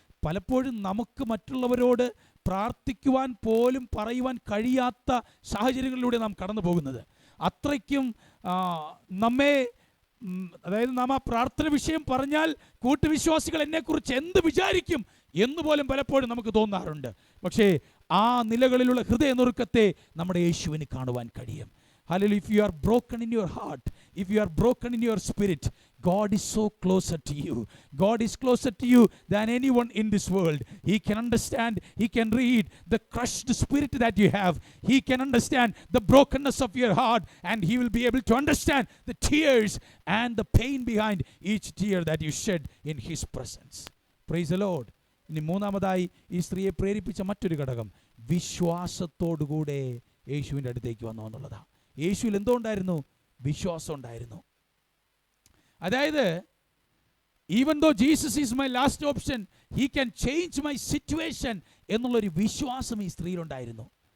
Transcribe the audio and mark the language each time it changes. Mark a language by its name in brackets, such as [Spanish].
[Malayalam] പലപ്പോഴും നമുക്ക് മറ്റുള്ളവരോട് പ്രാർത്ഥിക്കുവാൻ പോലും പറയുവാൻ കഴിയാത്ത സാഹചര്യങ്ങളിലൂടെ നാം കടന്നു പോകുന്നത്. അത്രയ്ക്കും നമ്മെ, അതായത് നാം ആ പ്രാർത്ഥന വിഷയം പറഞ്ഞാൽ കൂട്ടുവിശ്വാസികൾ എന്നെക്കുറിച്ച് എന്ത് വിചാരിക്കും എന്നുപോലും പലപ്പോഴും നമുക്ക് തോന്നാറുണ്ട്. പക്ഷേ ആ നിലകളിലുള്ള ഹൃദയനുറുക്കത്തെ നമ്മുടെ യേശുവിന് കാണുവാൻ കഴിയും. [English] Hallelujah. If you are broken in your heart, if you are broken in your spirit, God is so closer to you. God is closer to you than anyone in this world. He can understand, He can read the crushed spirit that you have. He can understand the brokenness of your heart, and He will be able to understand the tears and the pain behind each tear that you shed in His presence. Praise the Lord. [Malayalam] ഇനി മൂന്നാമതായി ഈ സ്ത്രീയെ പ്രേരിപ്പിച്ച മറ്റൊരു ഘടകം, വിശ്വാസത്തോടുകൂടെ യേശുവിൻ്റെ അടുത്തേക്ക് വന്നു എന്നുള്ളതാണ്. യേശുവിൽ എന്തോ ഉണ്ടായിരുന്നു? വിശ്വാസം ഉണ്ടായിരുന്നു. അതായത് [English] even though Jesus is my last option, he can change my situation [Malayalam] എന്നുള്ളൊരു വിശ്വാസം ഈ സ്ത്രീയിലുണ്ടായിരുന്നു.